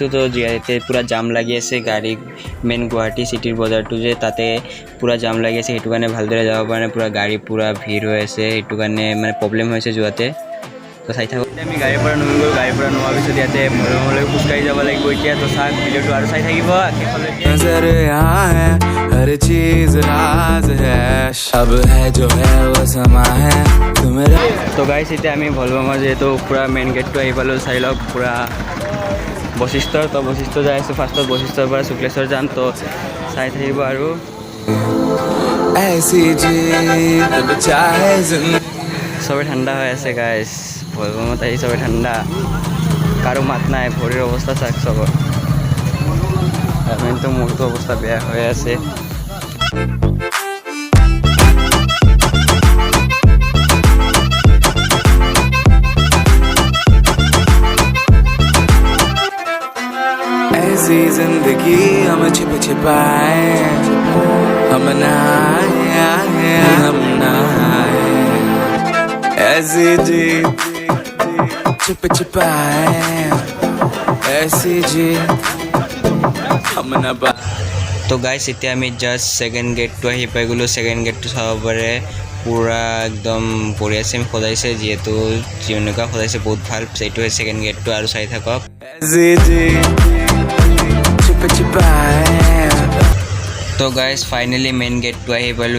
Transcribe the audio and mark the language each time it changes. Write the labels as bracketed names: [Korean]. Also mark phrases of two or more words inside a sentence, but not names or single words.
[Assamese] তো ইয়াতে পূৰা জাম লাগি আছে গাড়ী, মেইন গুৱাহাটী চিটিৰ বজাৰটো যে তাতে পূৰা জাম লাগি আছে, সেইটো কাৰণে ভালদৰে যাব পৰা নাই। পূৰা গাড়ী পূৰা ভিৰ হৈ আছে, সেইটো কাৰণে মানে প্ৰব্লেম হৈছে যোৱাতে। তো চাই থাকোঁ। আমি গাড়ীৰ পৰা নগ'লোঁ, গাড়ীৰ পৰা নোৱাৰ পিছত ইয়াতে ভলবমলৈ খোজকাঢ়ি যাব লাগিব এতিয়া। তো চাওক ভিডিঅ'টো আৰু চাই থাকিব শেষলৈকে। [Hindi] हर चीज राज है, अब है जो है वो समा है तुम्हारा। तो गाइस [Assamese] এতিয়া আমি ভলবমৰ যেহেতু পুৰা [English] main gateটো [Assamese] আহি পালোঁ, চাই লওক পুৰা বশিষ্ঠৰ। তো বশিষ্ঠ যাই আছোঁ ফাৰ্ষ্টত, বশিষ্ঠৰ পৰা শুক্লেশ্বৰ যাম। তো চাই থাকিব আৰু চবে ঠাণ্ডা হৈ আছে গাইছ, ভলবমত আহি চবে ঠাণ্ডা, কাৰো মাত নাই। ভৰিৰ অৱস্থা চাওক চবৰ, তো মোৰতো অৱস্থা বেয়া হৈ আছে। [Hindi] ऐसी जिंदगी हम छिप छिपाए, हम नहाए ऐसी जी छिप छिपाए, ऐसी जी हम न। [Assamese] তো গাইছ এতিয়া আমি [English] just second gateটো [Assamese] আহি পাই গ'লোঁ। [English] second gateটো [Assamese] চাব পাৰে, পূৰা একদম বঢ়িয়াছে সজাইছে, যিহেতু যেনেকুৱা সজাইছে বহুত ভাল। এইটো হয় [English] second gateটো, [Assamese] আৰু চাই থাকক। তো গাইছ ফাইনেলি [English] main gateটো [Assamese] আহি পালোঁ।